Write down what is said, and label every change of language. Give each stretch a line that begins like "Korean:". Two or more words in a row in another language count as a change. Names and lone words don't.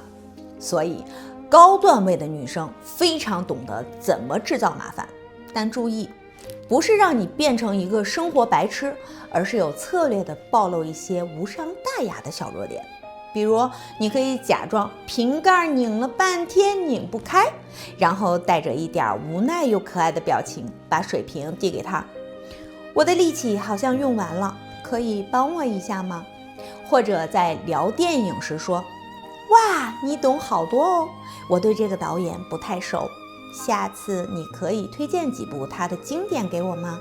Chinese: 所以高段位的女生非常懂得怎麼制造麻煩，但注意，不是讓你變成一個生活白痴，而是有策略地暴露一些無傷大雅的小弱點。比如，你可以假裝瓶蓋擰了半天擰不開，然後帶着一點無奈又可愛的表情，把水瓶遞給他。我的力氣好像用完了，可以幫我一下嗎？或者在聊電影時說，哇，你懂好多哦，我對这個導演不太熟，下次你可以推薦幾部他的經典給我嗎？